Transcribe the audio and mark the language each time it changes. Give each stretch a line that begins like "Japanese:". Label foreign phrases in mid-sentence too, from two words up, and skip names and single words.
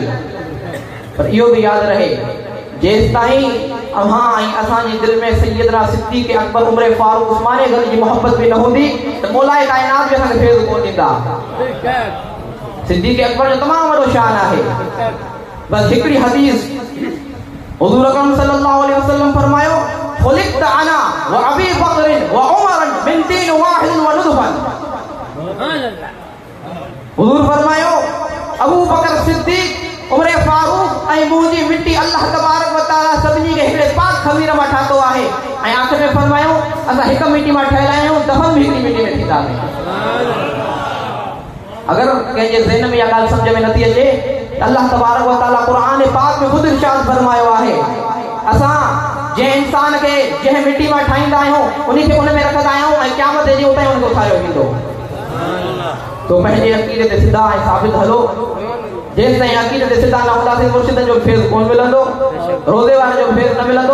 Sindhi: पर इहो बि यादि रहे, जेसिताईं अव्हां ऐं असांजे दिलि में सैयदना सिद्दीक़ अकबर, उमर फारूक, उस्मान गनी जी मोहब्बत बि न हूंदी त मौला कायनात बि असांखे फैज़ कोन ॾींदा। सिद्दीक़ अकबर जो तमामु वॾो शान आहे। बस हिकिड़ी हदीस हुज़ूर अकरम
Arabic: صلى الله عليه وسلم
Sindhi: फरमायो,
Arabic: خلقت أنا و أبي بكر و عمر من دين واحد و ندفن.
Sindhi: हुज़ूर फरमायो, अबू बकर सिद्दीक़, उमर फारूक ऐं मुंहिंजी मिट्टी
Arabic: الله تبارك وتعالى
Sindhi: सभिनी खे हिकिड़े पाक खमीर मां ठातो आहे। ऐं आख़िर में फरमायो, असां हिकु मिट्टी मां ठहियल आहियूं, दफ़न बि हिकिड़ी मिट्टी में थींदासीं। अगर कंहिंजे ज़हन में इहा ॻाल्हि सम्झ में नथी अचे त
Arabic: الله تبارك وتعالى
Sindhi: क़ुरान पाक में ख़ुदि इरशाद फरमायो आहे, असां जंहिं इंसान खे जंहिं मिट्टी मां ठाहींदा आहियूं, उन खे उन में रखंदा आहियूं ऐं क़यामत जे ॾींहुं उतां उनखे उथारियो वेंदो। तो पंहिंजे अक़ीदे ते सिधा ऐं साबित हलो। जेसिताईं अक़ीदे ते सिधा न हूंदासीं, मुर्शिदनि जो फैज़ कोन मिलंदो, रोज़े वारे जो फैज़ न मिलंदो।